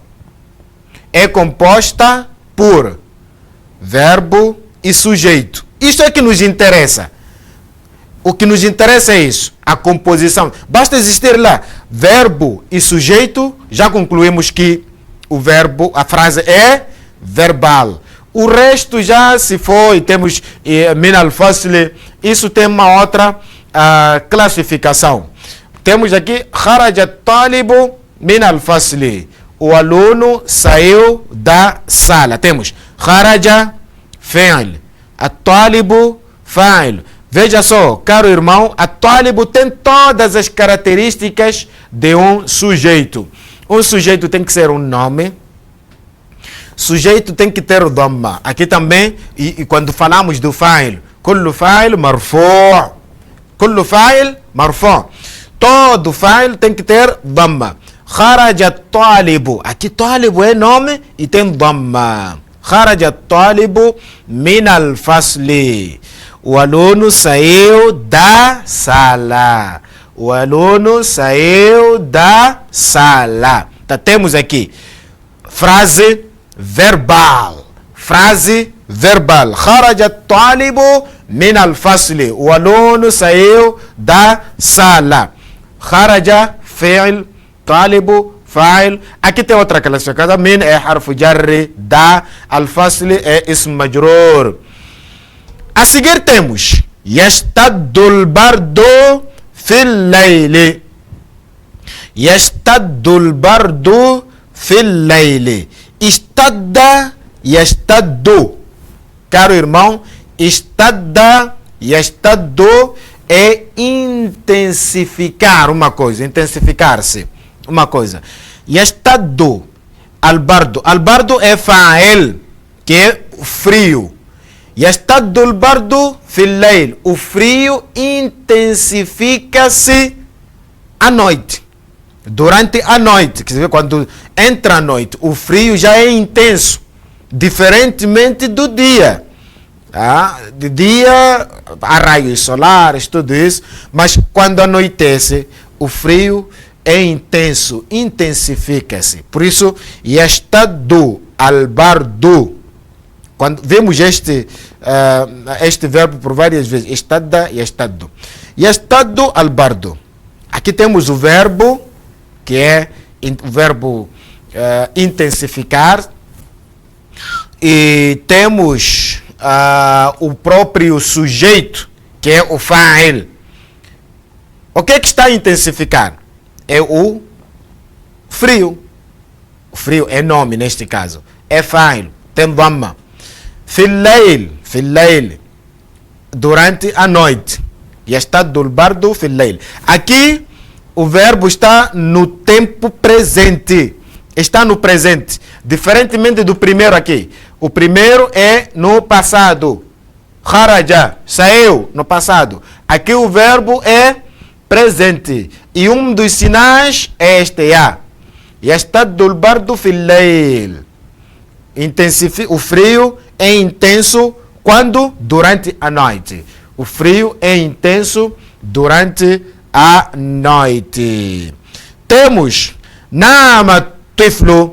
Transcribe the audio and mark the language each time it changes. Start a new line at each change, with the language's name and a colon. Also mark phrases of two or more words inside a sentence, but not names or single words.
Portuguese: É composta por verbo e sujeito. Isto é que nos interessa. O que nos interessa é isso, a composição. Basta existir lá verbo e sujeito, já concluímos que o verbo, a frase é verbal. O resto já se foi, temos
Arabic: من الفصل,
Portuguese: isso tem uma outra classificação. Temos aqui
Arabic: خرج الطالب من الفصل,
Portuguese: o aluno saiu da sala.
Arabic: Temos خرج فعل, الطالب فاعل.
Portuguese: Veja só, caro irmão, الطالب tem todas as características de um sujeito. Um sujeito tem que ser um nome. Sujeito tem que ter o dhamma. Aqui também, e quando falamos do fa'il,
Arabic: كل فاعل مرفوع. كل فاعل مرفوع.
Portuguese: Todo fa'il tem que ter dhamma.
Arabic: خرج طالب.
Portuguese: Aqui talibu é nome e tem dhamma.
Arabic: خرج طالب من الفصل.
Portuguese: O aluno saiu da sala. O aluno saiu da sala. Então, temos aqui frase verbal. Frase verbal.
Arabic: خرج طالب من الفصل.
Portuguese: O aluno saiu da sala.
Arabic: خرج فعل طالب فاعل.
Portuguese: Aqui tem outra classificação. Min é
Arabic: حرف جر,
Portuguese: da, al-fasli é
Arabic: اسم مجرور.
Portuguese: A seguir temos
Arabic: يشتد البرد في الليل. يشتد البرد في الليل. اشتد يشتد.
Portuguese: Caro irmão,
Arabic: اشتد يشتد
Portuguese: é intensificar uma coisa, intensificar-se uma coisa.
Arabic: يشتد البرد البرد é fa'il,
Portuguese: que é frio.
Arabic: يشتد البرد في الليل.
Portuguese: O frio intensifica-se à noite. Durante a noite, quer dizer, quando entra a noite, o frio já é intenso, diferentemente do dia. De dia, há raios solares, tudo isso, mas quando anoitece, o frio é intenso, intensifica-se. Por isso,
Arabic: يشتد البرد.
Portuguese: Quando vemos este verbo por várias vezes,
Arabic: اشتد يشتد. يشتد البرد.
Portuguese: Aqui temos o verbo, que é o verbo intensificar, e temos o próprio sujeito, que é o fa'il. O que é que está a intensificar? É o frio. O frio é nome neste caso. É fa'il, tem dhamma.
Arabic: في الليل,
Portuguese: durante a noite.
Arabic: يشتد البرد في الليل.
Portuguese: Aqui o verbo está no tempo presente. Está no presente. Diferentemente do primeiro aqui. O primeiro é no passado. Kharaja, saiu no passado. Aqui o verbo é presente. E um dos sinais é este ya.
Arabic: يشتد البرد في الليل.
Portuguese: O frio é intenso quando? Durante a noite. O frio é intenso durante a noite. Temos
Arabic: نام طفل.